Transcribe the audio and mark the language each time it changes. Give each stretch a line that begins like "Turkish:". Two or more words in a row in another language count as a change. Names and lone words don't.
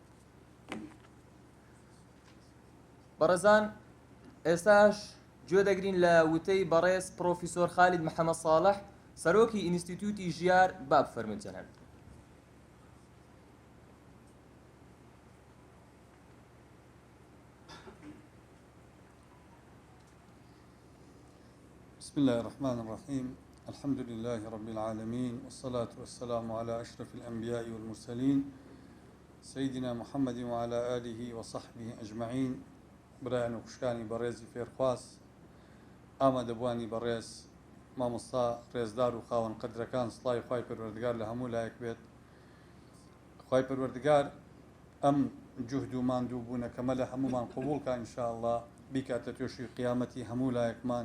Central Kurdish: بەڕێزان ئێستاش گوێ دەگرین لە وتەی بەڕێز پرۆفیسۆر خالید محەممەد ساڵح سەرۆکی ئینستیتوتی ژیار با بفەرمێت جەناب.
Arabic: بسم الله الرحمن الرحيم. الحمد لله رب العالمين والصلاة والسلام على أشرف الأنبياء والمرسلين سيدنا محمد وعلى آله وصحبه أجمعين.
Central Kurdish: برایان و خوشکانی بەڕێزی فێرخواس ئامادەبوانی بەڕێز مامۆستا ڕێزدار و خاوەن قەدرەکان سڵای خوای پەروەردگار لە هەموو لایەک بێت. خوای پەروەردگار ئەم جوهد و ماندوو بوونەکەمە لە هەمومان قبوڵکە ئینشاءالله بیکاتە توێشی قیامەتی هەموو لایەکمان.